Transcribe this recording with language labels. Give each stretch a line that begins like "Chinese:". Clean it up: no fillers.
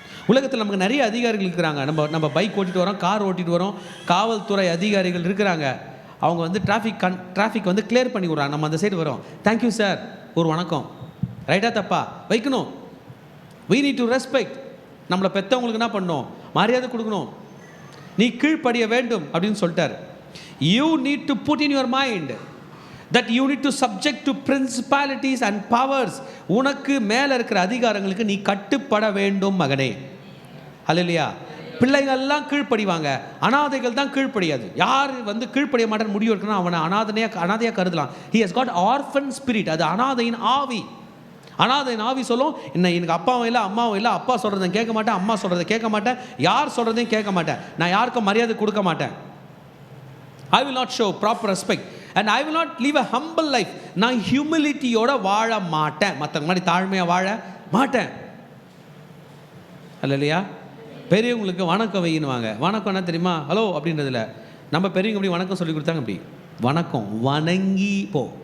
Tamil: உலகத்தில் நமக்கு நிறைய அதிகாரிகள் இருக்கிறாங்க. நம்ம பைக் ஓட்டிகிட்டு வரோம், கார் ஓட்டிகிட்டு வரோம், காவல்துறை அதிகாரிகள் இருக்கிறாங்க. அவங்க டிராஃபிக் கிளியர் பண்ணி விட்றாங்க. நம்ம அந்த சைடு வரோம், தேங்க்யூ சார், ஒரு வணக்கம், ரைட்டாக தப்பா வைக்கணும்.
English: we need to respect.
Tamil: நம்மளை பெற்றவங்களுக்கு என்ன பண்ணணும், மரியாதை கொடுக்கணும். நீ கீழ்ப்படிய வேண்டும் அப்படின்னு சொல்லிட்டார்.
English: you need to put in your mind that you need to subject to principalities and powers.
Tamil: உனக்கு மேலே இருக்கிற அதிகாரங்களுக்கு நீ கட்டுப்பட வேண்டும் மகனே. ஹல்லேலூயா. பிள்ளைகள்லாம் கீழ்ப்படிவாங்க, அனாதைகள் தான் கீழ்ப்படியாது. யார் வந்து கீழ்ப்படிய மாட்டேன்னு முடிவு இருக்குன்னா அவனை அனாதையாக கருதலாம்.
English: he has got orphan spirit.
Tamil: அது அனாதையின் ஆவி. அனாதையின் ஆவி சொல்லும், எனக்கு அப்பாவும் இல்லை அம்மாவும் இல்லை, அப்பா சொல்கிறத கேட்க மாட்டேன், அம்மா சொல்கிறத கேட்க மாட்டேன், யார் சொல்கிறதையும் கேட்க மாட்டேன், நான் யாருக்கும் மரியாதை கொடுக்க மாட்டேன்.
English: I will not show proper respect and I will not live a humble life.
Tamil: நான் ஹியூமிலிட்டியோட வாழ மாட்டேன், மற்றவங்க மாதிரி தாழ்மையாக வாழ மாட்டேன். அல்லையா? பெரியவங்களுக்கு வணக்கம் வையினுவாங்க. வணக்கம் என்ன தெரியுமா? ஹலோ அப்படின்றதில்ல. நம்ம பெரியவங்க அப்படி வணக்கம் சொல்லி கொடுத்தாங்க. அப்படி வணக்கம் வணங்கி போ.